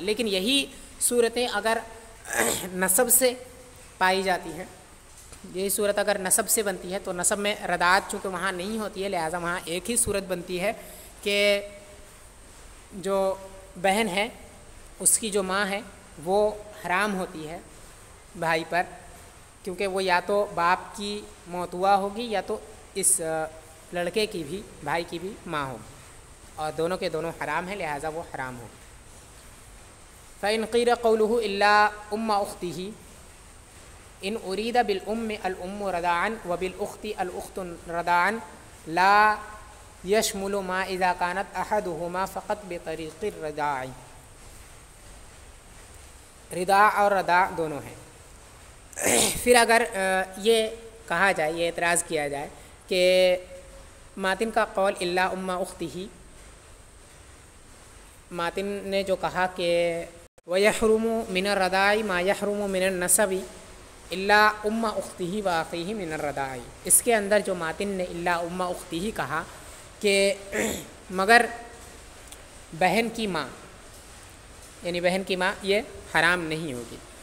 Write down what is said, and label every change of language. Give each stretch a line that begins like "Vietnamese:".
Urdu: لیکن یہی صورتیں اگر نسب سے پائی جاتی ہیں، یہی صورت اگر نسب سے بنتی ہے تو نسب میں رضاعت چونکہ وہاں نہیں ہوتی ہے، لہٰذا وہاں ایک ہی صورت بنتی ہے کہ جو بہن ہے اس کی جو ماں ہے وہ حرام ہوتی ہے بھائی پر، کیونکہ وہ یا تو باپ کی موتوا ہوگی یا تو اس لڑکے کی بھی، بھائی کی بھی ماں ہوگی، اور دونوں کے دونوں حرام ہیں، لہٰذا وہ حرام ہوگی.
Arabic: فَإِنْ قِيلَ قَوْلُهُ إِلَّا أُمَّ أُخْتِهِ إن أريد بالأم الأم رضاعا وبالأخت الأخت رضاعا لا يشمل ما إذا كانت أحدهما فقط بطريق الرضاع.
Urdu: رضاع اور رضاع دونوں ہیں. پھر اگر یہ کہا جائے، یہ اعتراض کیا جائے کہ ماتن کا قول الا ام اختہ، ماتن نے جو کہا کہ
Arabic: وَيَحْرُمُ مِنَ الرَّضَاعِ مَا يَحْرُمُ مِنَ النَّسَبِ الا ام اختہ وَأَخِيهِ مِنَ الرَّضَاعِ،
Urdu: اس کے اندر جو ماتن نے الا ام اختہ کہا کہ مگر بہن کی ماں، یعنی بہن کی ماں یہ حرام نہیں ہوگی.